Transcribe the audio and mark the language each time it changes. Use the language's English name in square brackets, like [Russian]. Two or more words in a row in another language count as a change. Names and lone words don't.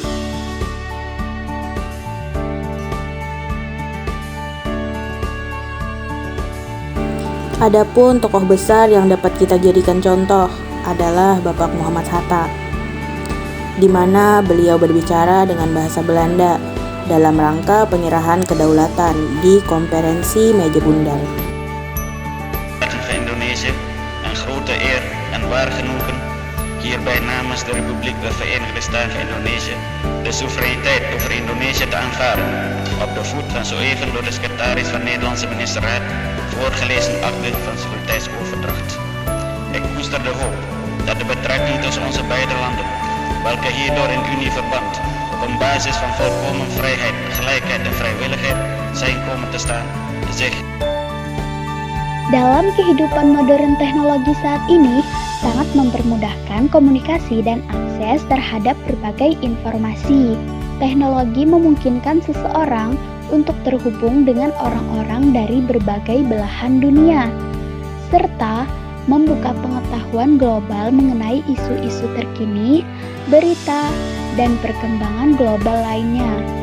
[Indonesian] Adapun tokoh besar yang dapat kita jadikan contoh adalah Bapak Muhammad Hatta, di mana beliau berbicara dengan bahasa Belanda dalam rangka penyerahan kedaulatan di konferensi Meja Bundar. [Dutch] Indonesia, een grote eer en waar genoegen hierbij namens de Republiek der Verenigde Staten Indonesia de soevereiniteit over Indonesië te aanvaarden op de voet van zo even door de secretaris van Nederlandse ministerraad voorgelezen akte van soevereiniteitsoverdracht. Ik koester de hoop dat de betrekking tussen onze beide landen, welke hierdoor in unieverband op een basis van volkomen vrijheid, gelijkheid en vrijwilligheid zijn komen te staan, zich [Indonesian] dalam kehidupan modern teknologi saat ini sangat mempermudahkan komunikasi dan akses terhadap berbagai informasi. Teknologi memungkinkan seseorang untuk terhubung dengan orang-orang dari berbagai belahan dunia, serta membuka pengetahuan global mengenai isu-isu terkini, berita, dan perkembangan global lainnya.